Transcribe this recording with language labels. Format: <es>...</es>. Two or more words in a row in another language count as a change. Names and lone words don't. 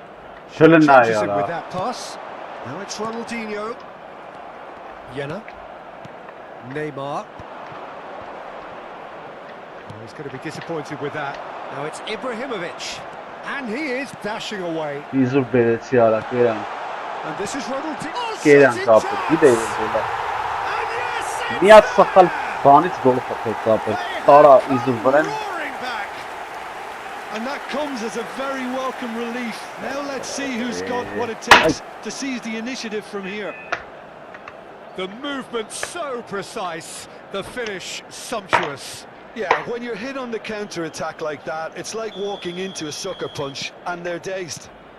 <hy>Շլնա</hy> <en>changes him</en> <hy>արա։</hy> <en>with that pass. Now it's Ronaldinho. Jenna. Neymar. Oh, he's going to be disappointed with that. Now it's Ibrahimovic. And he is dashing away.</en> <hy>Իզուր բերեցի արա կերան։</hy> <en>And this is Ronaldinho. Oh,</en> <hy>Կերան</hy> <en>shot in</en> <hy>կապը,</hy> <en>chance!</en> <hy>գիտե ես ելա։</hy> <en>And yes, it's</en> <hy>Միած սխալ բանից գոլ խփեց կապը։ Տարա իզուր վրան։</hy> <en>roaring back. And that comes as a very welcome relief. Now let's see who's got what it takes to seize the initiative from here. The movement so precise, the finish sumptuous. Yeah, when you're hit on the counter-attack like that, it's like walking into a sucker punch, and they're dazed.</en>